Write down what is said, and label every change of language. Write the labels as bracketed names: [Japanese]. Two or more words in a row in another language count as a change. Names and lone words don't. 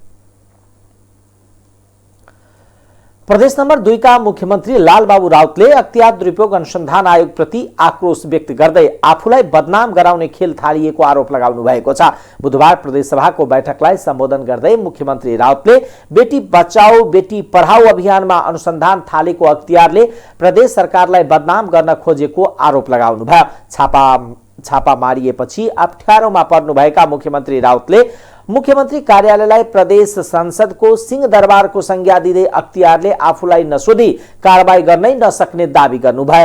[Nepali] प्रदेश नम्बर 2 का मुख्यमन्त्री लालबाबु राउतले अख्तियार दुरुपयोग अनुसन्धान आयोग प्रति आक्रोश व्यक्त गर्दै आफूलाई बदनाम गराउने खेल थालिएको आरोप लगाउनु भएको छ। बुधबार प्रदेशसभाको बैठकलाई सम्बोधन गर्दै मुख्यमन्त्री राउतले बेटी बचाओ बेटी पढाओ अभियानमा अनुसन्धान थालेको अख्तियारले प्रदेश सरकारलाई बदनाम गर्न खोजेको आरोप लगाउनु भयो। छापा मारिएपछि अप्ठ्यारोमा पर्नुभएका मुख्यमन्त्री राउतले मुख्यमन्त्री कार्यालयलाई प्रदेश संसदको सिंहदरबारको संज्ञा दिँदै अख्तियारले आफूलाई नसोधी कारबाही गर्नै नसक्ने दावी गर्नुभयो।